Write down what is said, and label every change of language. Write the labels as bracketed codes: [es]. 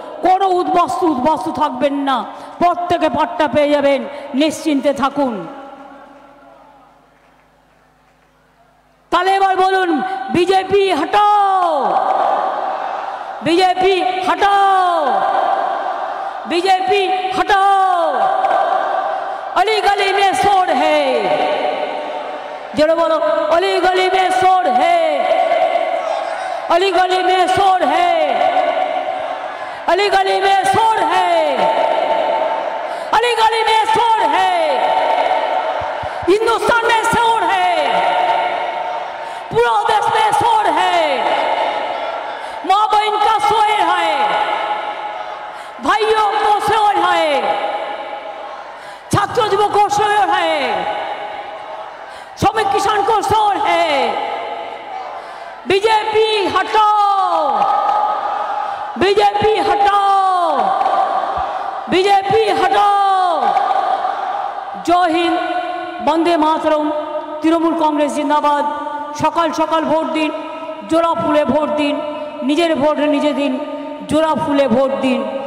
[bn] কোনো উদ্বাস্তু থাকবেন না, প্রত্যেকে পাট্টা পেয়ে যাবেন, নিশ্চিন্তে থাকুন। তাহলে এবার বলুন, বিজেপি হটাও, [hi] बीजेपी हटाओ, बीजेपी हटाओ। अली गली में शोर है, जरा बोलो, अली गली में शोर है, अली गली में शोर है, अली गली में शोर है, अली गली में शोर है। हिंदुस्तान में शोर है, पूरा देश में शोर है। माँ बहन का शोर है, भाइयों को शोर है, छात्र युवक को शोर है, श्रमिक किसान को शोर है। बीजेपी हटाओ, बीजेपी हटाओ, बीजेपी हटाओ। जय हिंद, वंदे मातरम। तृणमूल कांग्रेस जिंदाबाद। [bn] सकाल सकाल भोट दिन, जोड़ा फुले भोट दिन, নিজের ভোট নিজে দিন, জোড়া ফুলে ভোট দিন।